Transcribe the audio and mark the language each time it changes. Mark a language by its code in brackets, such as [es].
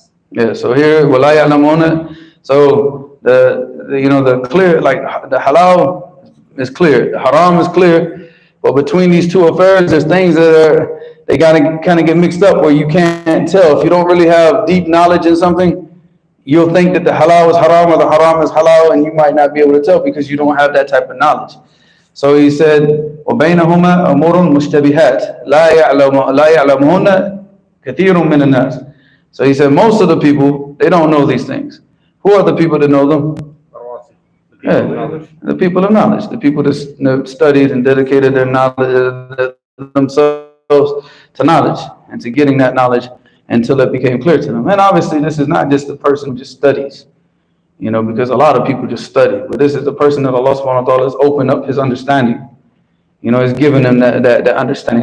[en] Yeah, so here [ar] ولا يعلمون. [en] So the you know the clear, like the halal is clear, the haram is clear, but between these two affairs there's things that they gotta kind of get mixed up where you can't tell. If you don't really have deep knowledge in something, you'll think that the halal is haram or the haram is halal, and you might not be able to tell because you don't have that type of knowledge. So he said, [ar] وَبَيْنَهُمَا أَمُورٌ مُشْتَبِهَاتٌ لَا يَعْلَمُهُنَّ كَثِيرٌ مِنَ النَّاسِ. [en] So he said, most of the people, they don't know these things. Who are the people that know them? The people of knowledge, the people that studied and dedicated their knowledge themselves to knowledge and to getting that knowledge until it became clear to them. And obviously this is not just the person who just studies, you know, because a lot of people just study, but this is the person that Allah subhanahu wa ta'ala has opened up his understanding, you know, has given them that understanding.